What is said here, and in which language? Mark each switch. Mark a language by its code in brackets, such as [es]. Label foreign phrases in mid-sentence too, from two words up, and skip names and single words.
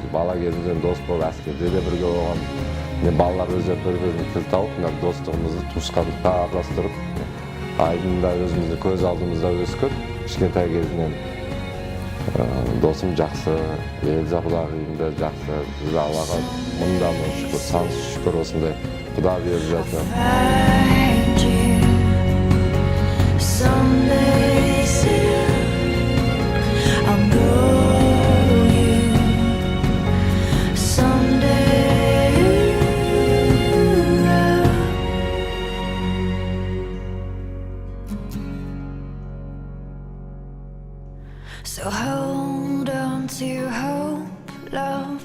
[kk] Бала кезімізден дос болып, әскерде де бірге болған. Балалар өздері бір-біріне тіл тауып, достығымызды, туысқандыққа араластырып, айдында өзімізді көз алдымызда өскен. Кішкентай кезінен досым жақсы, Элза құдағиым да жақсы. Біз Аллаға мыңдан шүкір, сансыз шүкір осындай құда беріп жатыр. [en] Find you someday soon. I'll know you someday. So hold on to hope, love.